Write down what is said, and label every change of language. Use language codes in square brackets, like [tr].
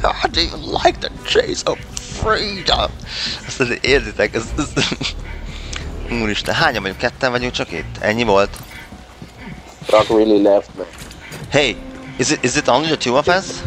[en] Do you like the chase of freedom? [hu] Azt azért érzitek, ez... Úristen, hányan vagyunk? Ketten vagyunk csak itt? Ennyi volt? [en] Rock really left, man. Hey, is it only the two of us?